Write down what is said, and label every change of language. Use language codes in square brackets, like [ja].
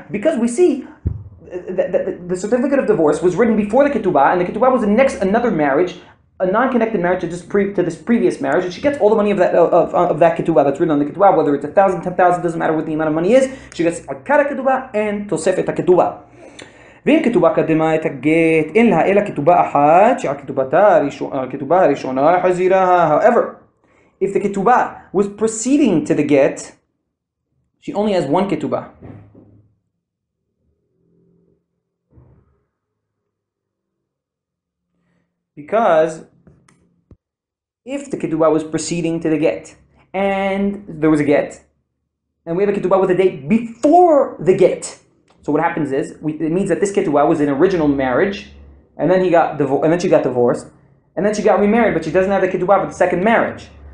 [en] Because we see that the certificate of divorce was written before the ketubah, and the ketubah was another marriage, a non-connected marriage to this previous marriage, and she gets all the money of that ketubah that's written on the ketubah, whether it's 1,000, 10,000, doesn't matter what the amount of money is. She gets akar ketubah and tosefet ketubah. [he] ואם כתובה קדמה את הגט, אין לה אלא כתובה אחת, שהכתובה הראשונה חזירה. [en] However, if the ketubah was preceding to the get, she only has 1 ketubah. Because if the ketubah was preceding to the get, and there was a get, and we have a ketubah with a date before the get, so what happens is, it means that this ketubah was an original marriage, and then she got divorced, and then she got remarried, but she doesn't have the ketubah for the second marriage.